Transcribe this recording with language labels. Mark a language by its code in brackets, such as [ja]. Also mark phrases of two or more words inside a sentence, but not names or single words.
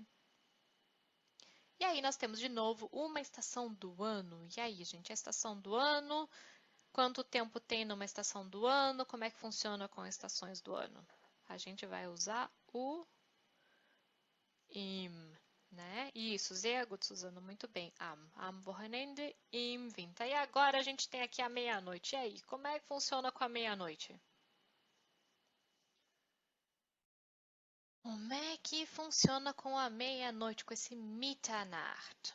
[pt] E aí nós temos de novo uma estação do ano. E aí, gente, a estação do ano, quanto tempo tem numa estação do ano, como é que funciona com estações do ano? A gente vai usar o im, né? Isso, [de] sehr gut, [pt] Suzano, muito bem. [de] Am Wochenende, im Winter. [pt] E agora a gente tem aqui a meia-noite. E aí, como é que funciona com a meia-noite? Como é que funciona com a meia-noite, com esse Mitternacht?